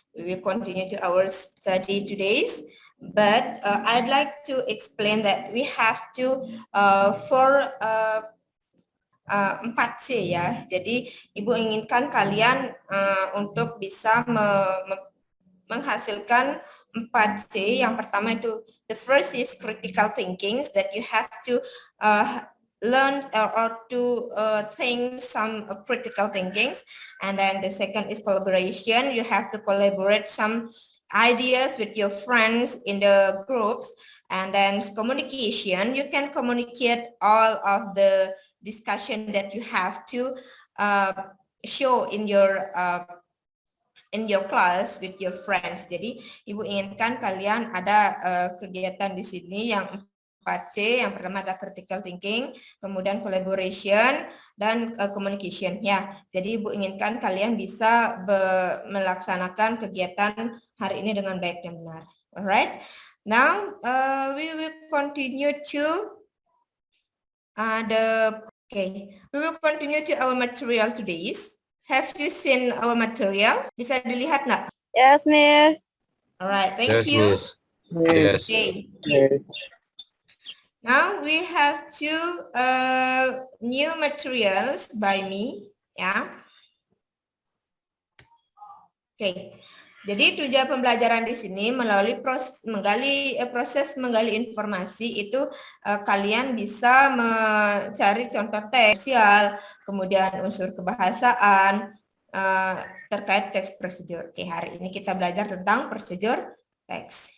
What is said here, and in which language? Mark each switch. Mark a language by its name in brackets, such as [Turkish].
[English] We will continue to our study today, but I'd like to explain that we have to for 4C ya. [Indonesian] Jadi Ibu inginkan kalian untuk bisa menghasilkan 4C. Yang pertama itu, [English] the first is critical thinking, that you have to learn or to think some critical thinkings, and then the second is collaboration. You have to collaborate some ideas with your friends in the groups, and then communication. You can communicate all of the discussion that you have to show in your class with your friends. [Indonesian] Jadi Ibu inginkan kalian ada kegiatan di sini yang 4C. Yang pertama ada critical thinking, kemudian collaboration, dan communication ya. Jadi Ibu inginkan kalian bisa melaksanakan kegiatan hari ini dengan baik dan benar. [English] Alright. Now we will continue to we will continue to our material today. Have you seen our material? [Indonesian] Bisa dilihat nggak? [English] Yes, Miss. Alright, thank you. Yes. Okay. Now we have two new materials by me, ya. [Indonesian] Oke. Jadi tujuan pembelajaran di sini melalui proses menggali informasi itu kalian bisa mencari contoh teks, kemudian unsur kebahasaan, terkait teks prosedur. Oke, hari ini kita belajar tentang prosedur teks.